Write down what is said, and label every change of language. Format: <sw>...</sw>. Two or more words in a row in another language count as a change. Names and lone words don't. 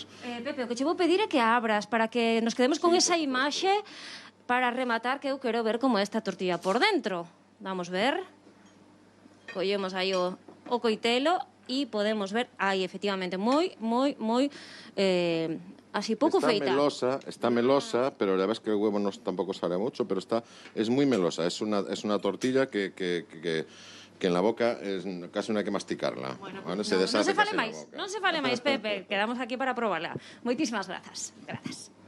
<gl>Pepe, o que che vou pedir é que abras para que nos quedemos con esa imaxe para rematar, que eu quero ver como é esta tortilla por dentro. Vamos ver. Collemos aí o coitelo e podemos ver, aí, efectivamente, moi así pouco feita. Está melosa,</gl> <es>pero la verdad es que el huevo no tampoco sale mucho, pero es muy melosa. Es una tortilla que en la boca casi no hai que masticarla.</es> <gl>Bueno, non se fale máis, Pepe. Quedamos aquí para probarla. Moitísimas grazas.</gl>